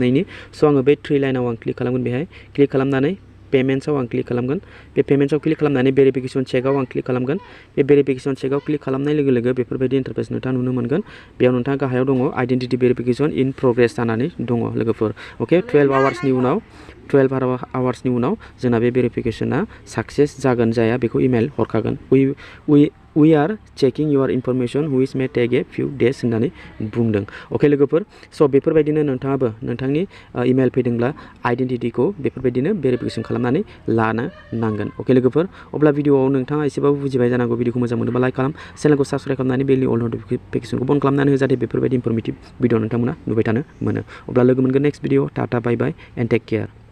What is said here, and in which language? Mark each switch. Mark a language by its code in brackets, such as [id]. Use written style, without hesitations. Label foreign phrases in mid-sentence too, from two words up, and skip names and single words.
[brx] स' आङो बे 3 लाइनाव आं क्लिक खालामगोन। बेहाय क्लिक खालामनानै पेमेन्ट्सआव आं क्लिक खालामगोन बे पेमेन्ट्सआव क्लिक खालामनानै भेरिफिकेसन चेकआव आं क्लिक खालामगोन बे भेरिफिकेसन चेकआव क्लिक खालामनाय लोगो लोगो बेफोरबायदि इन्टारफेस नोंथाङा नुनो मोनगोन बेयाव नोंथाङा गाहायाव दङ [en] identity verification in progress [brx] जानानै दङ लोगोफोर अके 12 आवार्सनि उनाव जोंना बे भेरिफिकेसना साक्सेस जागोन जाया बेखौ इमेल हरखागोन [en] we are checking your information which may take a few days [brx] होननानै बुंदों अके लोगोफोर स' बेफोरबायदिनो नोंथाङाबो नोंथांनि इमेल फैदोंब्ला आइडेन्टिटिखौ बेफोरबायदिनो भेरिफिकेसन खालामनानै लानो नांगोन अके लोगोफोर अब्ला भिडिअआव नोंथाङा एसेबाबो बुजिबाय जानांगौ भिडिअखौ मोजां मोनोबा लाइक खालाम चेनेलखौ साबस्क्राइब खालामनानै बेलनि अल नटिफिकेसनखौ बन्द खालामनानै हो जाहाथे बेफोरबायदि [en] informative video [brx] नोंथांमोना नुबाय थानो मोनो अब्ला लोगो मोनगोन [en] next video tata bye bye and take care